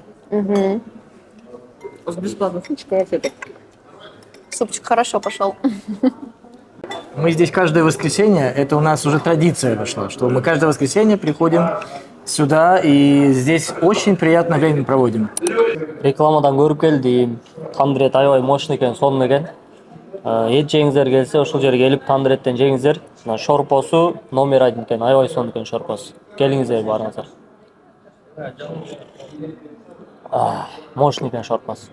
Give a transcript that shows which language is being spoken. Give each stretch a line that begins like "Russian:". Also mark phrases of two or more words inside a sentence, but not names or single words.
Russian: Угу. С бесплатным супчиком вообще так. Супчик хорошо пошел. Мы здесь каждое воскресенье, это у нас уже традиция вошла, что мы каждое воскресенье приходим сюда и здесь очень приятное время проводим.
Kyrgyz: Рекламадан көрүп келдим. Тандыр эт аябай мощный экен, сонун экен. Эт жеңиздер келсе, ошол жерге келип тандыр эттен жеңиздер. Мына шорпосу номер 1 экен, аябай сонун экен шорпосу. Келиңиздер барыңыздар. Мощный экен шорпосу.